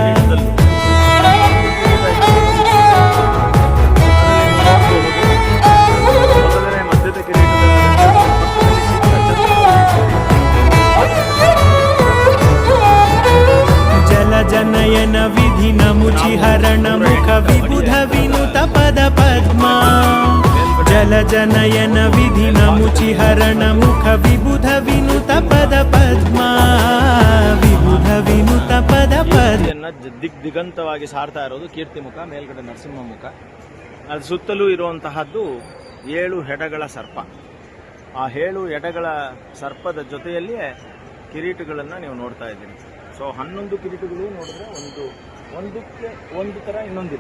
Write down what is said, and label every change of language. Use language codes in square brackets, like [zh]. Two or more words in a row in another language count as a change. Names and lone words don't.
[sa] जनयन विधि नमुचिहरण मुख विबुध विनुत पद पद्मा जल जनयन विधि नमुचिहरण मुख विबुध विनुत पद पद्मा विबुध विनुत पद पद्मा [kn] ದಿಗಂತವಾಗಿ ಸಾರ್ತಾ ಇರೋದು ಕೀರ್ತಿಮುಖ, ಮೇಲ್ಗಡೆ ನರಸಿಂಹಮುಖ. ಅದು ಸುತ್ತಲೂ ಇರುವಂತಹದ್ದು 7 ಹೆಡಗಳ ಸರ್ಪ. ಆ 7 ಎಡೆಗಳ ಸರ್ಪದ ಜೊತೆಯಲ್ಲಿಯೇ ಕಿರೀಟಗಳನ್ನು ನೀವು ನೋಡ್ತಾ ಇದ್ದೀರಿ. ಸೊ 11 ಕಿರೀಟಗಳು ನೋಡಿದ್ರೆ ಒಂದಕ್ಕೆ ಒಂದು ಥರ ಇನ್ನೊಂದಿಲ್ಲ.